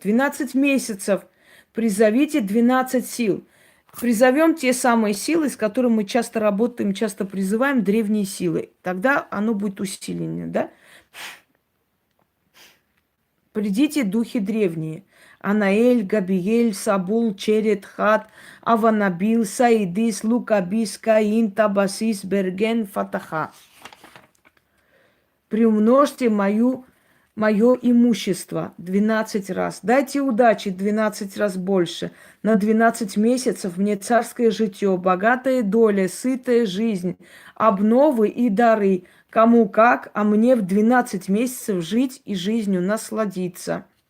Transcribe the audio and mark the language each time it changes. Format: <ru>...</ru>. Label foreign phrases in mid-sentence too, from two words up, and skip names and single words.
<ru>12 месяцев призовите 12 сил. Призовем те самые силы, с которыми мы часто работаем, часто призываем древние силы. Тогда оно будет усиление, да? Придите, духи древние. Анаэль, Габиэль, Сабул, Черет, Хат, Аванабил, Саидис, Лукабис, Каин, Табасис, Берген, Фатаха. Приумножьте мое имущество 12 раз. Дайте удачи 12 раз больше. На 12 месяцев мне царское житье, богатая доля, сытая жизнь, обновы и дары. Кому как, а мне в 12 месяцев жить и жизнью насладиться.</ru>